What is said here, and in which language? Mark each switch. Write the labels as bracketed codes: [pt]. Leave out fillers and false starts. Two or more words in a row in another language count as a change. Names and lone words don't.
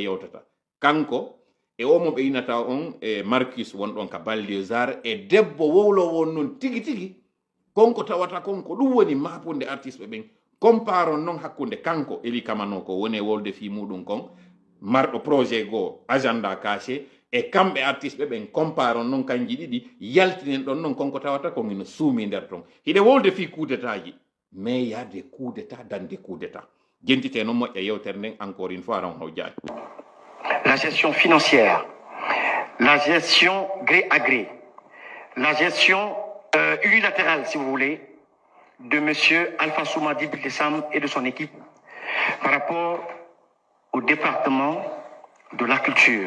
[ff] yewtata kanko e omo ɓe inata on e Marcus wonɗon ka Baldiosar e debbo wowlowo on noon tigi tigi konko tawata konko ɗum woni mapunde artiste ɓen comparon noon hakkunde kanko Eli Kamano ko woni e wolde fi muɗum kon marɗo projet goo [fr] agenda caché [ff] e kamɓe artiste ɓen comparon noon kanji ɗiɗi yaltinen ɗon noon konko tawata ko ina suumi nder ton hiɗe wolde fi [fr] coup d'état [ff] ji [fr] mais y a des coups d'état [ff] dans des coups d'état jentite noon moƴƴa yewtere nden [fr] encore une fois [ff] ran haw jaani [fr] la gestion financière, la gestion gré à gré, la gestion unilatérale, si vous voulez, de M. Alpha Souma Dibildessam et de son équipe par rapport au département de la culture.